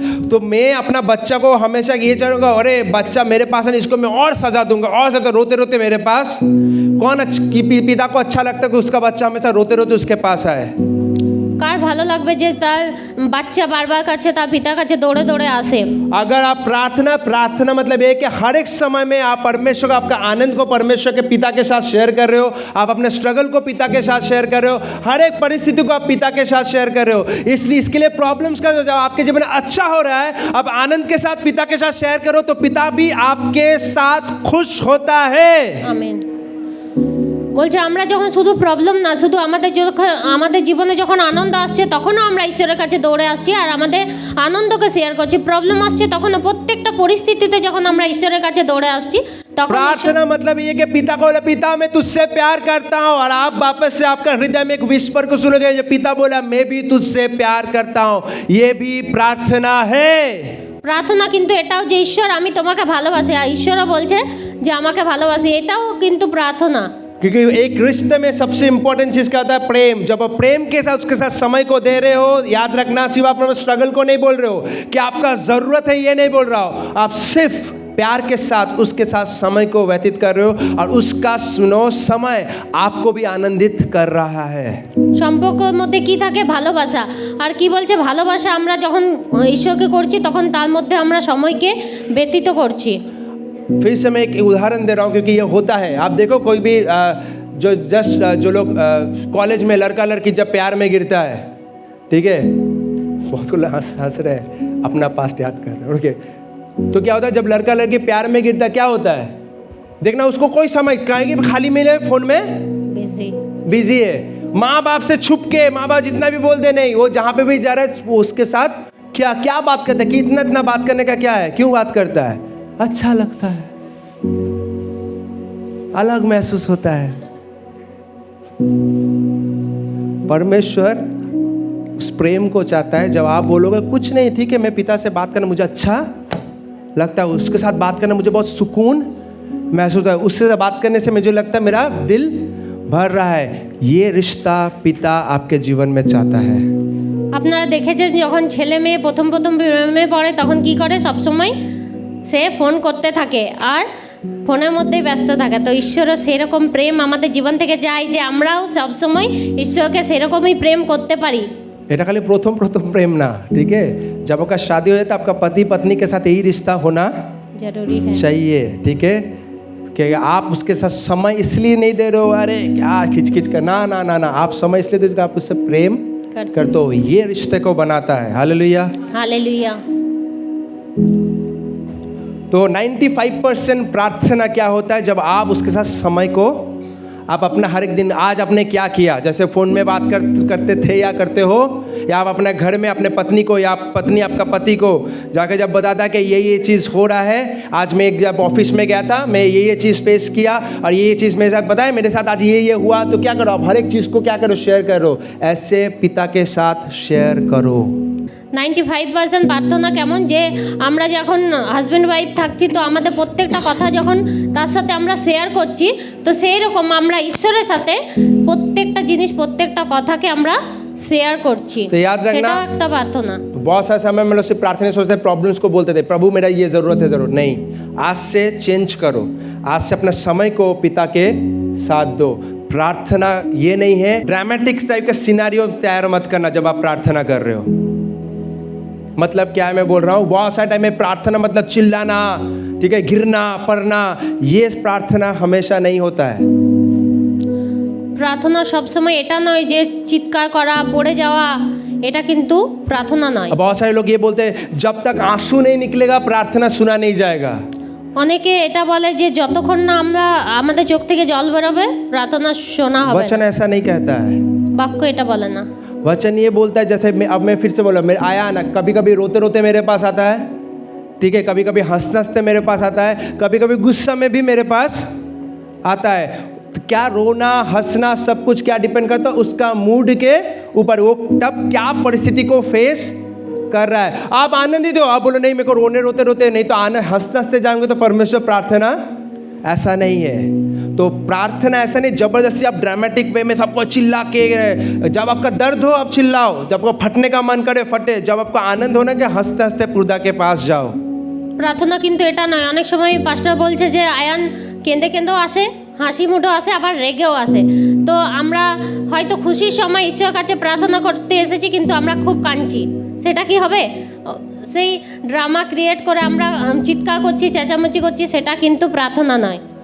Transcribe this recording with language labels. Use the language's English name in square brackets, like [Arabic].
[Hindi] तो मैं अपना बच्चा को हमेशा ये चाहूँगा, अरे बच्चा मेरे पास है, इसको मैं और सजा दूंगा, और सजा, रोते रोते मेरे पास। कौन पिता को अच्छा लगता है कि उसका बच्चा हमेशा रोते रोते उसके पास आए? [Bangla] কার ভালো লাগবে যে তার বাচ্চা বারবার কাছে তার পিতার কাছে দৌড়ে [Hindi] दौड़े [Bangla] আসে? [Hindi] अगर आप प्रार्थना मतलब ये कि हर एक समय में आप परमेश्वर को, आपका आनंद को परमेश्वर के पिता के साथ शेयर कर रहे हो, आप अपने स्ट्रगल को पिता के साथ शेयर कर रहे हो, हर एक परिस्थिति को आप पिता के साथ शेयर कर रहे हो। इसलिए इसके लिए प्रॉब्लम्स का जब आपके जीवन में अच्छा हो रहा है, आप आनंद के साथ पिता के साथ शेयर करो, तो पिता भी आपके साथ खुश होता है। [Bangla] আমেন। বলছে আমরা যখন শুধু প্রবলেম না, শুধু আমাদের জীবনে যখন আনন্দ আসছে তখনও আমরা ঈশ্বরের কাছে দৌড়ে আসছি আর আমাদের আনন্দকে শেয়ার করছি। প্রবলেম আসছে তখনও, প্রত্যেকটা পরিস্থিতিতে যখন আমরা ঈশ্বরের কাছে দৌড়ে আসছি তখন [Hindi] प्रार्थना मतलब ये कि पिता को बोला, पिता मैं तुझसे प्यार करता हूँ, और आप वापस से आपका हृदय में एक विस्पर को सुनोगे, जो पिता बोला मैं भी तुझसे प्यार करता हूँ, ये भी प्रार्थना है। [Bangla] প্রার্থনা কিন্তু এটাও যে ঈশ্বর আমি তোমাকে ভালোবাসি, আর ঈশ্বরও বলছে যে আমাকে ভালোবাসি, এটাও কিন্তু প্রার্থনা। [Hindi] क्योंकि एक रिश्ते में सबसे इंपॉर्टेंट चीज़ क्या होता है? प्रेम। जब आप प्रेम के साथ उसके साथ समय को दे रहे हो, याद रखना, सिर्फ आप अपने स्ट्रगल को नहीं बोल रहे हो कि आपका ज़रूरत है, ये नहीं बोल रहा हो, आप सिर्फ प्यार के साथ उसके साथ समय को व्यतीत कर रहे हो, और उसका सुनो समय आपको भी आनंदित कर रहा है। [Bangla] সম্পর্কের মধ্যে কি থাকে? ভালোবাসা। আর কি বলছে? ভালোবাসা আমরা যখন ঈশ্বরকে করছি তখন তার মধ্যে আমরা সময়কে ব্যতীত করছি। [Hindi] फिर से मैं एक उदाहरण दे रहा हूँ, क्योंकि ये होता है। आप देखो कोई भी जो लोग कॉलेज में लड़का लड़की जब प्यार में गिरता है, ठीक है, बहुत को हंस रहे हैं, अपना पास्ट याद कर रहे हैं, ओके। तो क्या होता है जब लड़का लड़की प्यार में गिरता है, क्या होता है? देखना, उसको कोई समझ कहेंगे खाली मिले फ़ोन में बिजी है, माँ बाप से छुप के, माँ बाप जितना भी बोल दे नहीं, वो जहाँ पे भी जा रहा है वो उसके साथ क्या बात करता है, कि इतना बात करने का क्या है, क्यों बात करता है? अच्छा लगता है, अलग महसूस होता है। परमेश्वर उस प्रेम को चाहता है जब आप बोलोगे कुछ नहीं ठीक है, मैं पिता से बात करना मुझे अच्छा लगता है, उसके साथ बात करना मुझे बहुत सुकून महसूस होता है, उससे बात करने से मुझे लगता है मेरा दिल भर रहा है। ये रिश्ता पिता आपके जीवन में चाहता है। [Bangla] আপনারা দেখেছেন যখন ছেলে মেয়ে প্রথম প্রথম প্রেমে পড়ে তখন কি করে, সবসময় সে ফোন করতে থাকে আর ফোনের মধ্যেই ব্যস্ত থাকে। তো ঈশ্বরও সেরকম প্রেম আমাদের জীবন থেকে যায় যে আমরাও সবসময় ঈশ্বরকে সেরকমই প্রেম করতে পারি। এটা [Hindi] खाली प्रथम प्रथम प्रेम ना, ठीक है, जब आपका शादी हो जाए तो आपका पति पत्नी के साथ यही रिश्ता होना जरूरी है। चाहिए, ठीक है, कि आप उसके साथ समय इसलिए नहीं दे रहे हो अरे क्या खिंच खिंच कर, ना ना ना ना, आप समय इसलिए दो कि आप उससे प्रेम करते हो, ये रिश्ते को बनाता है। Hallelujah hallelujah. तो 95% प्रार्थना क्या होता है, जब आप उसके साथ समय को आप अपना हर एक दिन, आज आपने क्या किया, जैसे फ़ोन में बात करते थे या करते हो, या आप अपने घर में अपने पत्नी को या पत्नी आपका पति को जाकर जब बताता कि ये चीज़ हो रहा है, आज मैं जब ऑफिस में गया था मैं ये चीज़ फेस किया और ये चीज़ मेरे साथ बताया, मेरे साथ आज ये हुआ, तो क्या करो आप हर एक चीज़ को क्या करो, शेयर करो। ऐसे पिता के साथ शेयर करो। [Bangla] 95% প্রার্থনা কেমন, যে আমরা যখন হাজব্যান্ড ওয়াইফ থাকছি তো আমাদের প্রত্যেকটা কথা যখন তার সাথে আমরা শেয়ার করছি, তো সেই রকম আমরা ঈশ্বরের সাথে প্রত্যেকটা জিনিস প্রত্যেকটা কথাকে আমরা শেয়ার করছি। [Hindi] तो याद रखना, [Bangla] সেটাও একটা প্রার্থনা। [Hindi] तो बहुत सारे समय में लोग सिर्फ प्रार्थना सोचते प्रॉब्लम्स को बोलते थे, प्रभु मेरा ये ज़रूरत है, ज़रूरत नहीं। आज से चेंज करो, आज से अपना समय को पिता के साथ दो। प्रार्थना ये नहीं है ड्रामेटिक टाइप का सिनारियो तैयार मत करना जब आप प्रार्थना कर रहे हो। मतलब क्या है मैं बोल रहा हूँ, बहुत सारे टाइम में प्रार्थना मतलब चिल्लाना, ठीक है, गिरना पड़ना, ये प्रार्थना हमेशा नहीं होता है। [Bangla] প্রার্থনা সবসময় এটা নয় যে চিৎকার করা, পড়ে যাওয়া, এটা কিন্তু প্রার্থনা নয়। [Hindi] बहुत सारे लोग ये बोलते हैं जब तक आंसू नहीं निकलेगा प्रार्थना सुना नहीं जाएगा। [Bangla] অনেকে এটা বলে যে যতক্ষণ না আমরা আমাদের চোখ থেকে জল বেরোবে প্রার্থনা শোনা হবে [Hindi] वचन [Bangla] না। [Hindi] ऐसा नहीं कहता है। [Bangla] বাক্য এটা বলে না। [Hindi] वचन ये बोलता है, जैसे अब मैं फिर से बोला, मेरे आया ना, कभी कभी रोते रोते मेरे पास आता है, ठीक है, कभी कभी हंसते हंसते मेरे पास आता है, कभी कभी गुस्सा में भी मेरे पास आता है। तो क्या रोना हंसना सब कुछ क्या डिपेंड करता है उसका मूड के ऊपर, वो तब क्या परिस्थिति को फेस कर रहा है। आप आनंदित हो, आप बोलो नहीं मेरे को रोने रोते रोते नहीं, तो हंसते हंसते जाएंगे तो परमेश्वर प्रार्थना ऐसा नहीं है। तो प्रार्थना ऐसा नहीं जबरदस्ती आप ड्रामेटिक वे में सबको चिल्ला के, जब आपका दर्द हो आप चिल्लाओ, जब आपको फटने का मन करे फटे, जब आपको आनंद होना कि हंसते हंसते खुदा के पास जाओ। [Bangla] প্রার্থনা কিন্তু এটা নয়। অনেক সময় পাস্টার বলছে যে আয়ান কেঁদে কেঁদেও আসে, হাসি মুখেও আসে, আবার রেগেও আসে। তো আমরা হয়তো খুশির সময় ঈশ্বরের কাছে প্রার্থনা করতে এসেছি কিন্তু আমরা খুব কাঁদছি, সেটা কি হবে? সেই ড্রামা ক্রিয়েট করে আমরা চিৎকার করছি, চেঁচামেচি করছি, সেটা কিন্তু প্রার্থনা নয়।